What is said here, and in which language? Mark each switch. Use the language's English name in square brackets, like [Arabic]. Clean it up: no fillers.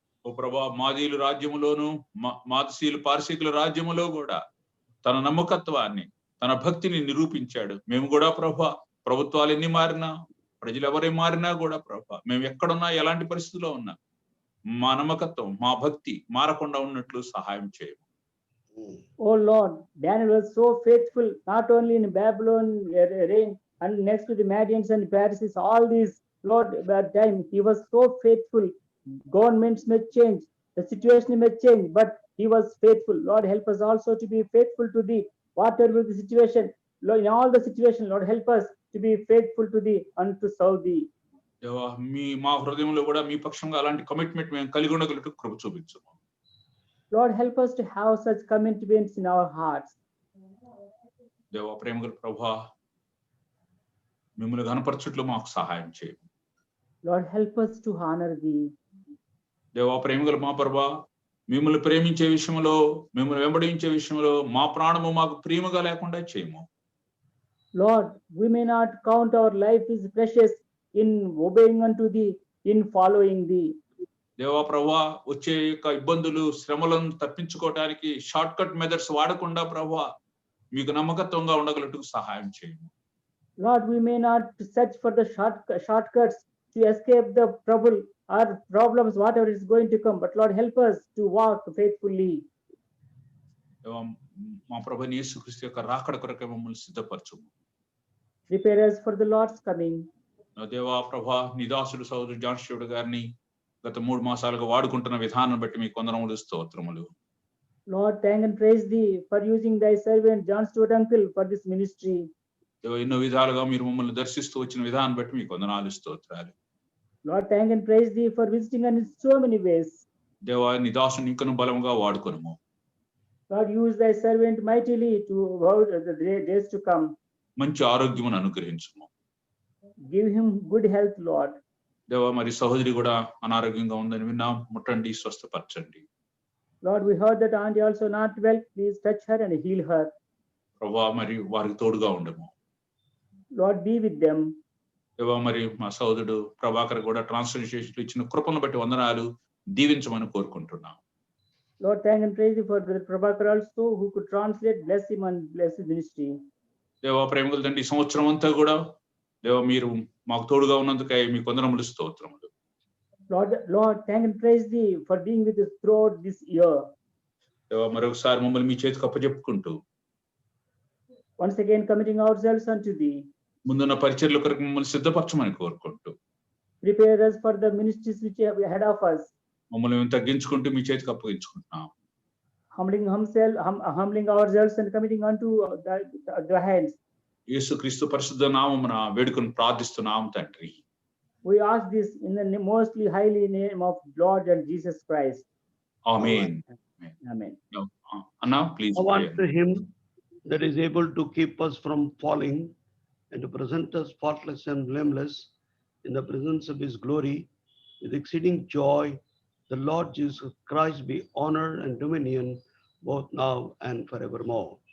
[Telugu] ఓ ప్రభా మాదీయుల రాజ్యములోను మాదసీయుల పారసీకుల రాజ్యములో కూడా తన నమ్మకత్వాన్ని, తన భక్తిని నిరూపించాడు. మేము కూడా ప్రభా ప్రభుత్వాలు ఎన్ని మారినా, ప్రజలు ఎవరే మారినా కూడా ప్రభా మేము ఎక్కడున్నా ఎలాంటి పరిస్థితిలో ఉన్నా మా నమ్మకత్వం, మా భక్తి మారకుండా ఉన్నట్లు సహాయం చేయము. [English] Oh Lord, Daniel was so faithful not only in Babylon reign and next to the Medians and Pharisees, all these, Lord, at time he was so faithful. Governments may change, the situation may change, but he was faithful. Lord, help us also to be faithful to thee, whatever the situation. Lord, in all the situation, Lord, help us to be faithful to thee and to serve thee. [Telugu] దేవా మా హృదయంలో కూడా మీ పక్షంగా అలాంటి commitment మేము కలిగి ఉండగలట్టు కృప చూపించము. [English] Lord, help us to have such commitments in our hearts. [Telugu] దేవా ప్రేమగల ప్రభా మిమ్మల్ని ఘనపరచుట్లో మాకు సహాయం చేయము. [English] Lord, help us to honor thee. [Telugu] దేవా ప్రేమగల మా ప్రభా మిమ్మల్ని ప్రేమించే విషయంలో, మిమ్మల్ని వెంబడించే విషయంలో మా ప్రాణము మాకు ప్రియముగా లేకుండా చేయము. [English] Lord, we may not count our life is precious in obeying unto thee, in following thee. [Telugu] దేవా ప్రభా వచ్చే యొక్క ఇబ్బందులు, శ్రమలను తప్పించుకోవడానికి [English] short cut methods [Telugu] వాడకుండా ప్రభా మీకు నమ్మకత్వంగా ఉండగలట్టుకు సహాయం చేయము. [English] Lord, we may not search for the shortcuts to escape the trouble or problems, whatever is going to come, but Lord, help us to walk faithfully. [Telugu] దేవా మా ప్రభువైన యేసుక్రీస్తు యొక్క రాకడ కొరకై మమ్మల్ని సిద్ధపరచుము. [English] Prepare us for the Lord's coming. [Telugu] దేవా ప్రభా నీ దాసుడు సోదరుడు జాన్ స్టీవర్ట్ గారిని గత 3 మాసాలుగా వాడుకుంటున్న విధానం బట్టి మీకు వందనములు స్తోత్రములు. [English] Lord, thank and praise thee for using thy servant John Stewart uncle for this ministry. [Telugu] దేవా ఎన్నో విధాలుగా మీరు మమ్మల్ని దర్శిస్తూ వచ్చిన విధానం బట్టి మీకు వందనాలు స్తోత్రాలు. [English] Lord, thank and praise thee for visiting us in so many ways. [Telugu] దేవా నీ దాసుని ఇంకను బలముగా వాడుకొనుము. [English] Lord, use thy servant mightily to the days to come. [Telugu] మంచి ఆరోగ్యమును అనుగ్రహించుము. [English] Give him good health, Lord. [Telugu] దేవా మరి సహోదరి కూడా అనారోగ్యంగా ఉందని విన్నాం, ముట్టండి, స్వస్థపరచండి. [English] Lord, we heard that auntie also not well. Please touch her and heal her. [Telugu] ప్రభా మరి వారికి తోడుగా ఉండము. [English] Lord, be with them. [Telugu] దేవా మరి మా సహోదరుడు ప్రభాకర్ కూడా ట్రాన్స్లేషన్ ఇచ్చిన కృపను బట్టి వందనాలు, దీవించమని కోరుకుంటున్నాం. [English] Lord, thank and praise you for Brother Prabhakar also, who could translate, bless him and bless his ministry. [Telugu] దేవా ప్రేమగల తండ్రి ఈ సంవత్సరం అంతా కూడా దేవా మీరు మాకు తోడుగా ఉన్నందుకై మీకు వందనములు స్తోత్రములు. [English] Lord, thank and praise thee for being with us throughout this year. [Telugu] దేవా మరొకసారి మమ్మల్ని మీ చేతికి అప్పచెప్పుకుంటూ [English] Once again, committing ourselves unto thee. [Telugu] ముందున్న పరిచర్ల కొరకు మమ్మల్ని సిద్ధపరచమని కోరుకుంటూ [English] Prepare us for the ministries which are ahead of us. [Telugu] మమ్మల్ని మేము తగ్గించుకుంటూ మీ చేతికి అప్పగించుకుంటున్నాం. [English] Humbling ourselves and committing unto the hands. [Telugu] యేసుక్రీస్తు పరిశుద్ధ నామమున వేడుకొని ప్రార్థిస్తున్నాం తండ్రి. [English] We ask this in the mostly highly name of Lord and Jesus Christ. [Telugu] Amen. [English] Amen. [Telugu] అన్నా please. [English] I want to him that is able to keep us from falling and to present us faultless and blameless in the presence of his glory with exceeding joy, the Lord Jesus Christ be honor and dominion both now and forevermore.